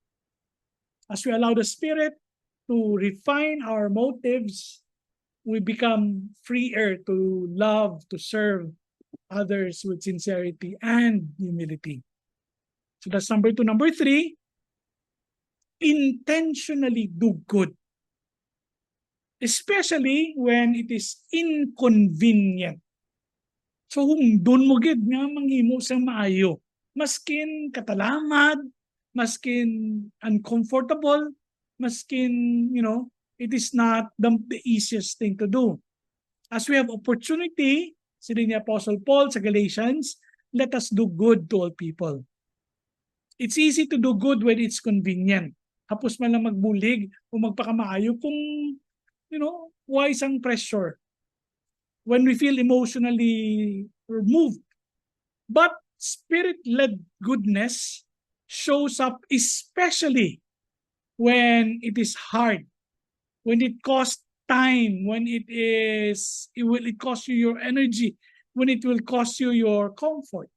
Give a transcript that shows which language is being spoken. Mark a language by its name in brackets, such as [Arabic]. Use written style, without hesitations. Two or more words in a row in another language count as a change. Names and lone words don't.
[English] As we allow the Spirit to refine our motives, we become freer to love, to serve others with sincerity and humility. So that's number 2. Number 3, intentionally do good. Especially when it is inconvenient. [Hiligaynon] So kung doon mo gid nga manghimo sa maayo, maskin katalamad, maskin uncomfortable, maskin, [English] it is not the easiest thing to do. As we have opportunity, [Hiligaynon] sila ni [English] Apostle Paul sa Galatians, let us do good to all people. It's easy to do good when it's convenient. [Hiligaynon] Hapos man lang magbulig o magpakamaayo kung, why isang pressure [English] when we feel emotionally moved. But Spirit-led goodness shows up especially when it is hard, when it costs time, when it will cost you your energy, when it will cost you your comfort.